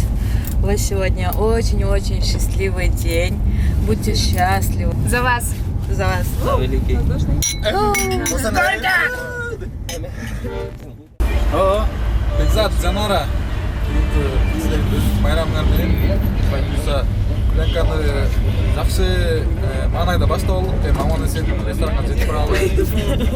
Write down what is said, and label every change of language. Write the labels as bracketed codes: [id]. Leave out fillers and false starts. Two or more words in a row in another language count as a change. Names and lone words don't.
[ru] У вас сегодня очень-очень счастливый день. Будьте счастливы. За вас. За вас. [ky] Бекзат, Жанара, байрамыңар менен буюрса пленканы жакшы маанайда баштап алдык. Маман сен ресторанга жетип баралы.